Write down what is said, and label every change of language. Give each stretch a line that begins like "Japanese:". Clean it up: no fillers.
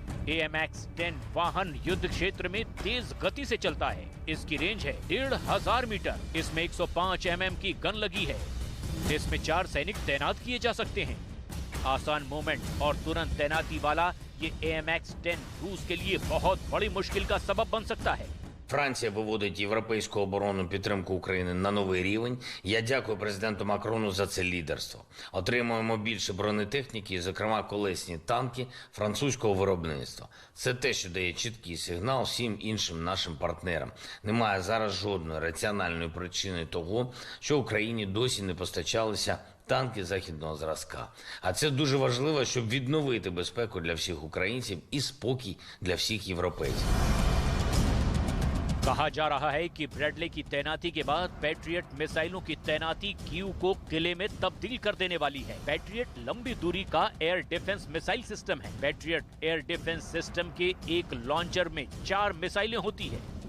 Hindi: AMX-10 वाहन युद्ध क्षेत्र में तेज गति से चलता है। इसकी रेंज है 1500 मीटर। इसमें 105 mm की गन लगी है। इसमें 4 सैनिक तैनात किए जा सकते हैं। आसान मूवमेंट और तुरंत तैनाती वाला ये AMX-10 रूस के लिए बहुत बड़ी मुश्किल का सबब बन सकता है।
Ukrainian: Франція виводить європейську оборонну підтримку України на новий рівень. Я дякую президенту Макрону за це лідерство. Отримуємо більше бронетехніки, зокрема колесні танки французького виробництва. Це те, що дає чіткий сигнал всім іншим нашим партнерам. Немає зараз жодної раціональної причини того, що Україні досі не постачалися танки західного зразка. А це дуже важливо, щоб відновити безпеку для всіх українців і спокій для всіх європейців.
Hindi: कहा जा रहा है कि ब्रैडले की तैनाती के बाद पैट्रियट मिसाइलों की तैनाती कीव को किले में तब्दील कर देने वाली है। पैट्रियट लंबी दूरी का एयर डिफेंस मिसाइल सिस्टम है। पैट्रियट एयर डिफेंस सिस्टम के एक लॉन्चर में 4 मिसाइलें होती है।